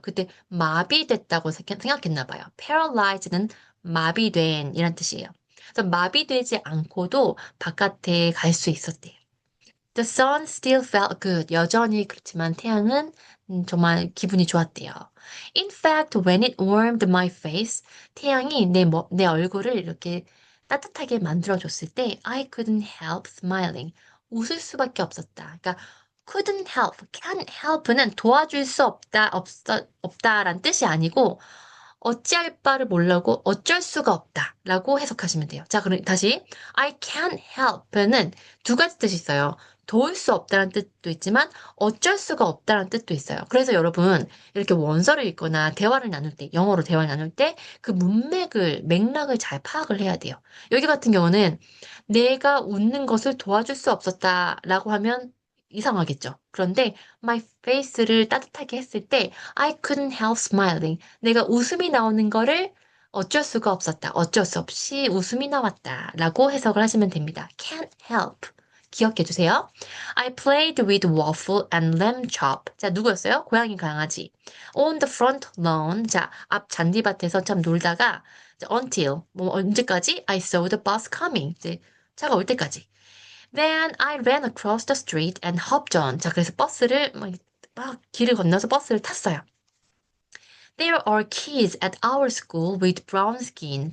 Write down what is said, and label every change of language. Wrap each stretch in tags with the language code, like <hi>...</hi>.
<ko>그때 마비됐다고 생각했나 봐요. paralyzed는 마비된 이란 뜻이에요. 그래서 마비되지 않고도 바깥에 갈 수 있었대요.</ko> <en>The sun still felt good.</en> <ko>여전히 그렇지만 태양은 정말 기분이 좋았대요.</ko> <en>In fact, when it warmed my face,</en> <ko>태양이 내 얼굴을 이렇게 따뜻하게 만들어줬을 때</ko> <en>I couldn't help smiling.</en> <ko>웃을 수밖에 없었다. 그러니까 couldn't help, can't help는 도와줄 수 없다란 뜻이 아니고 어찌할 바를 모르고 어쩔 수가 없다라고 해석하시면 돼요. 자, 그럼 다시 I can't help는 두 가지 뜻이 있어요. 도울 수 없다는 뜻도 있지만 어쩔 수가 없다는 뜻도 있어요. 그래서 여러분 이렇게 원서를 읽거나 대화를 나눌 때, 영어로 대화를 나눌 때 그 맥락을 잘 파악을 해야 돼요. 여기 같은 경우는 내가 웃는 것을 도와줄 수 없었다라고 하면 이상하겠죠. 그런데</ko> <en>my face를</en> <ko>따뜻하게 했을 때</ko> <en>I couldn't help smiling.</en> <ko>내가 웃음이 나오는 거를 어쩔 수가 없었다. 어쩔 수 없이 웃음이 나왔다. 라고 해석을 하시면 됩니다. can't help. 기억해 주세요.</ko> <en>I played with waffle and lamb chop.</en> <ko>자, 누구였어요? 고양이 강아지.</ko> <en>On the front lawn.</en> <ko>자, 앞 잔디밭에서 참 놀다가 자, until 뭐 언제까지?</ko> <en>I saw the bus coming.</en> <ko>이제 차가 올 때까지.</ko> <en>Then I ran across the street and hopped on.</en> <ko>자, 그래서 버스를 막 길을 건너서 버스를 탔어요.</ko> <en>There are kids at our school with brown skin.</en>